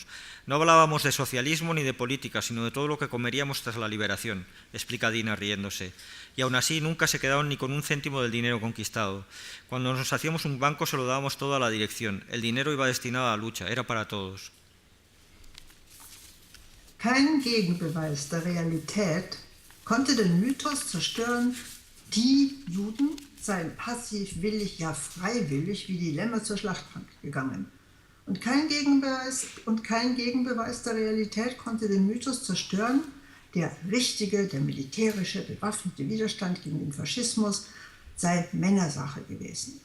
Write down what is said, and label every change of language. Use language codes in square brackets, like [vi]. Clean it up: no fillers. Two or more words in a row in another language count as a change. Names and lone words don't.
[es] No hablábamos de socialismo ni de política, sino de todo lo que comeríamos tras la liberación, explica Dina riéndose. Y aún así nunca se quedaron ni con un céntimo del dinero conquistado. Cuando nos hacíamos un banco se lo dábamos todo a la dirección. El dinero iba destinado a la lucha, era para todos. [de] Kein Gegenbeweis der Realität konnte den Mythos zerstören, die Juden seien passiv, willig, ja freiwillig wie die Lämmer zur Schlachtbank gegangen. Und kein Gegenbeweis der Realität konnte den Mythos zerstören, der richtige, der militärische, bewaffnete Widerstand gegen den Faschismus sei Männersache gewesen.